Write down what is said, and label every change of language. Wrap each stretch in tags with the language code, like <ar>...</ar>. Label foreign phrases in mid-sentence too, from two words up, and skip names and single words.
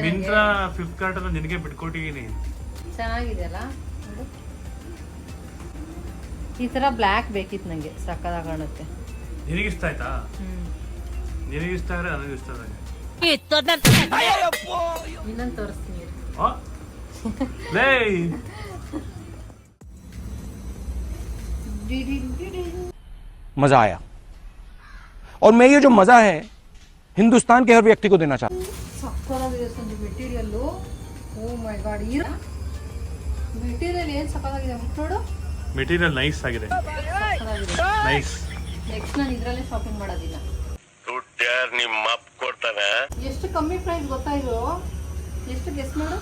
<kn>ಮಿಂತ್ರಾ ಫ್ಲಿಪ್ಕಾರ್ಟ್ ಅನ್ನ ನಿನಗೆ ಬಿಟ್ಕೊಟ್ಟಿದ್ದೀನಿ. ಚೆನ್ನಾಗಿದೆಯಲ್ಲ. ಈ ತರ ಬ್ಲ್ಯಾಕ್ ಬೇಕಿತ್ತು ನಂಗೆ, ಸಕ್ಕದಾಗ ಕಾಣುತ್ತೆ. ನಿನಗಿಷ್ಟ ಆಯ್ತಾ? ನಿನಗಿಷ್ಟ ಆದ್ರೆ ನನಗೆ ಇಷ್ಟ ಆದಂಗೆ. ಇನ್ನೊಂದು ತೋರಿಸ್ತೀನಿ.</kn> <hi>मजा आया और मैं ये जो मजा है हिंदुस्तान के हर व्यक्ति को देना चाहता हूँ.</hi> <kn>ಸಕ್ಕತ್ತಾಗಿದೆ ಸಂಜು ಮೆಟೀರಿಯಲ್ಲು.</kn> <en>Oh my God,</en> <kn>ಈ ಮೆಟೀರಿಯಲ್ ಏನು ಸಕ್ಕತ್ತಾಗಿದೆ ನೋಡು. ಮೆಟೀರಿಯಲ್ ನೈಸ್ ಆಗಿದೆ, ನೈಸ್. ನೆಕ್ಸ್ಟ್ ನಾನು ಇದರಲ್ಲೇ ಶಾಪಿಂಗ್ ಮಾಡೋದಿಲ್ಲ. ನಿಮ್ಮ ಅಪ್ಪ ಕೊಡ್ತಾನೆ. ಎಷ್ಟು ಕಮ್ಮಿ ಪ್ರೈಸ್ ಗೊತ್ತಾ ಇದು? ಎಷ್ಟು ಗೆಸ್ ಮಾಡು.</kn>